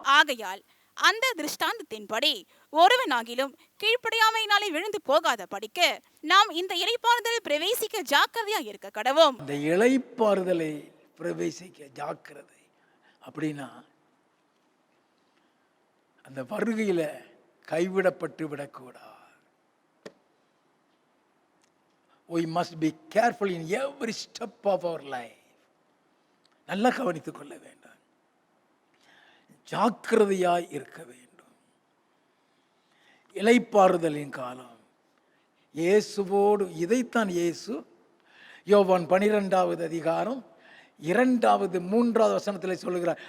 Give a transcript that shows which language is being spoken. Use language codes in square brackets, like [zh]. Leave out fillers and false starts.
[ta] ஆகையால் அந்த திருஷ்டாந்தத்தின்படி ஒருவனாகிலும் கீழ்ப்படியாமையினாலே விழுந்து போகாத படிக்கு நாம் இந்த இளைப்பாறுதலில் பிரவேசிக்க ஜாக்கிரதையா இருக்க கடவோம். இந்த இளைப்பாறுதலை பிரவேசிக்க ஜாக்கிரதை அப்படின்னா அந்த வருகையில கைவிடப்பட்டு விடக்கூடாது. [en] We must be careful in every step of our life. [ta] நல்லா கவனித்துக் கொள்ள வேண்டும், ஜாக்கிரதையாய் இருக்க வேண்டும். இளைப்பாறுதலின் காலம் இயேசுவோடு, இதைத்தான் இயேசு யோவான் 12வது அதிகாரம் 2வது 3வது வசனத்தில் சொல்லுகிறார்.